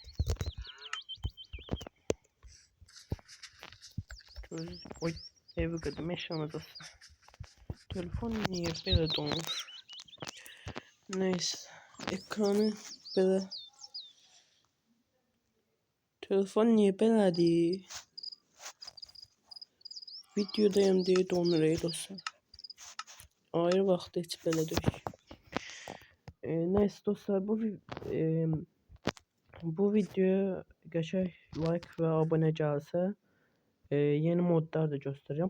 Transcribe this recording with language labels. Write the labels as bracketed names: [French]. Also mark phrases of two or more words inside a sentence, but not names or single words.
[Turkish] Oy, evi kırdım eşyanı. Telefon niye böyle donmuş? Neyse. Ekranı böyle. [Azerbaijani] Telefon niye belədir? Videodayım deyə donur dostlar. Ayrı vaxtda heç belə deyil. Neyse dostlar bu videoya qəşəng like və abunə gəlsə yeni modlar da göstərəcəm.